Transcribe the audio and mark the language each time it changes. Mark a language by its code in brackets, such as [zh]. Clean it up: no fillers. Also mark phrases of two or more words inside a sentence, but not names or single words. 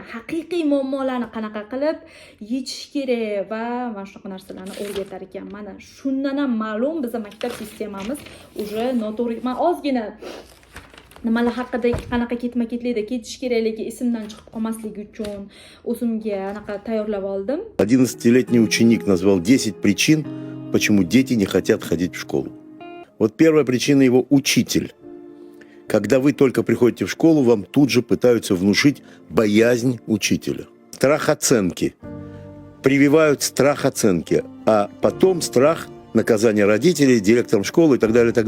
[uz] Haqiqiy muammolarni qanaqa qilib yechish kerak va mana shunaqa narsalarni o'rgatar ekan. Mana shundan ham ma'lum bizning maktab sistemamiz уже noto'g'ri. Men ozgina nimalar haqida qanaqa ketma-ketlikda ketish kerakligi esimdan chiqib qolmasligi uchun o'zimga anaqa tayyorlab oldim. [ru] 11-летний ученик назвал 10 причин, почему дети не хотят ходить в школу. Вот первая причина его учитель. Когда вы только приходите в школу, вам тут же пытаются внушить боязнь учителя. Страх оценки. Прививают страх оценки, а потом страх наказания родителей, директором школы и так далее, и так далее.